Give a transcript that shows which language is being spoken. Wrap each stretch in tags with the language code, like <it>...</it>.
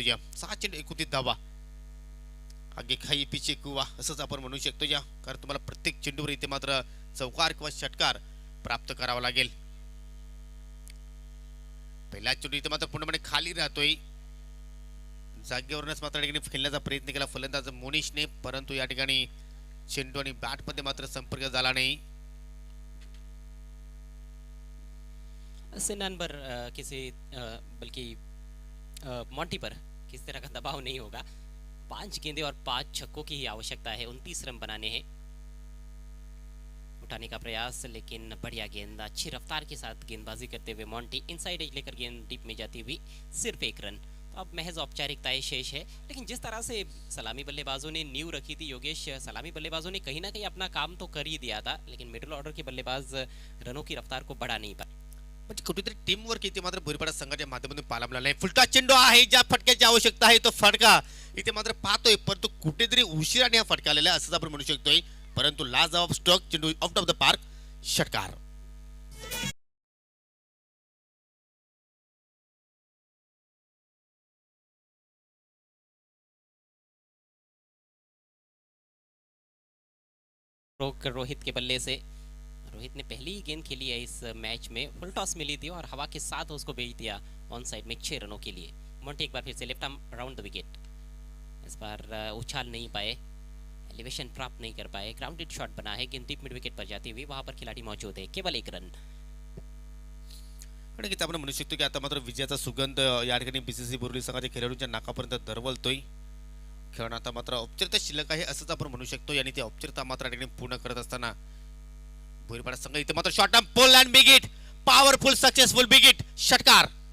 <mr>या 6 चेंडू 29 धावा,</mr> <hi>आगे खाई पिछे कुवा</hi> <mr>असंच आपण म्हणू शकतो या, कारण तुम्हाला प्रत्येक चेंडूवर इथे मात्र चौकार किंवा षटकार प्राप्त करावा लागेल। पहिला चेंडू इथे मात्र पूर्णपणे खाली राहतोय, जागेवरूनच मात्र ठिकाणी खेळण्याचा प्रयत्न केला फलंदाज मोनिशने, परंतु या ठिकाणी चेंडू आणि बॅट मध्ये मात्र संपर्क झाला नाही।</mr> <hi>सिन्नान पर बल्कि मॉन्टी पर किस तरह का दबाव नहीं होगा। 5 गेंदें और 5 छक्कों की ही आवश्यकता है, 29 रन बनाने हैं। उठाने का प्रयास, लेकिन बढ़िया गेंद, अच्छी रफ्तार के साथ गेंदबाजी करते हुए मॉन्टी इनसाइड एज लेकर गेंद डीप में जाती हुई सिर्फ 1 रन। तो अब महज औपचारिकताएं शेष है, लेकिन जिस तरह से सलामी बल्लेबाजों ने नींव रखी थी योगेश, सलामी बल्लेबाजों ने कहीं ना कहीं अपना काम तो कर ही दिया था, लेकिन मिडिल ऑर्डर के बल्लेबाज रनों की रफ्तार को बढ़ा नहीं पाए।</hi> <mr>म्हणजे कुठेतरी टीम वर्क इथे मात्र भुरीपाडा संघाच्या माध्यमातून पाहायला मिळाला नाही। फुलटा चेंडू आहे, ज्या फटक्याची आवश्यकता आहे तो फटका इथे मात्र पाहतोय, परंतु कुठेतरी उशिराने हा फटका आलेला आहे असं आपण म्हणू शकतोय, परंतु लाजवाब स्ट्रोक, चेंडू आउट ऑफ द पार्क, षटकार।</mr> <hi>रोहित के बल्ले से, रोहित ने पहली ही गेंद खेली है इस मैच में, फुल टॉस मिली थी और हवा के साथ उसको भेज दिया ऑन साइड में 6 रनों के लिए। मॉन्टी एक बार फिर से left arm round the wicket, इस बार उछाल नहीं पाए, एलिवेशन प्राप्त नहीं कर पाए, ग्राउंडेड शॉट बना है, गेंद डीप मिड विकेट पर जाती हुई, वहां पर खिलाड़ी मौजूद है, केवल 1 रन।</hi> <mr>आणि आपण म्हणू शकतो की आता मात्र विजयाचा सुगंध या ठिकाणी बीसीसी बोरिवली संघाच्या खेळाडूंच्या नाकापर्यंत दरवलतोय। खेळ आता मात्र औपचारिकता शिल्लक आहे असंच आपण म्हणू शकतो, आणि ती औपचारिकता मात्र या ठिकाणी पूर्ण करत असताना भुरीपाडा संघ इथे मात्र</mr> <en>short term pull and big hit,</en> <mr>powerful successful big hit, षटकार।</mr>